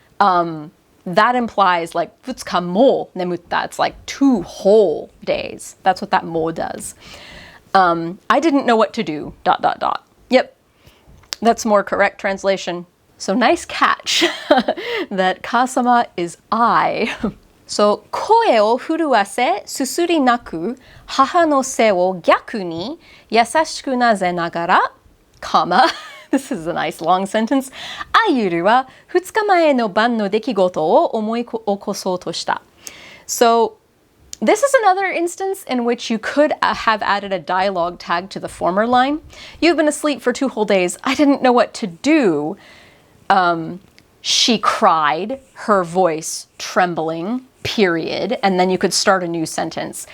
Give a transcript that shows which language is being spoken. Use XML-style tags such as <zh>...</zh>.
<en>That implies like</en> <ja>2日も眠った.</ja> <en>It's like 2 whole days. That's what that mo does. I didn't know what to do, ... Yep, that's more correct translation. So nice catch that kasama is I.</en> <ja>So, 声を震わせ、すすり泣く母の背を逆に優しくなぜながら、</ja> <en>This is a nice long sentence.</en> <ja>あゆるは2日前の晩の出来事を思い起こそうとした.</ja> <en>So, this is another instance in which you could have added a dialogue tag to the former line. You've been asleep for 2 whole days. I didn't know what to do. She cried, her voice trembling, period, and then you could start a new sentence.</en>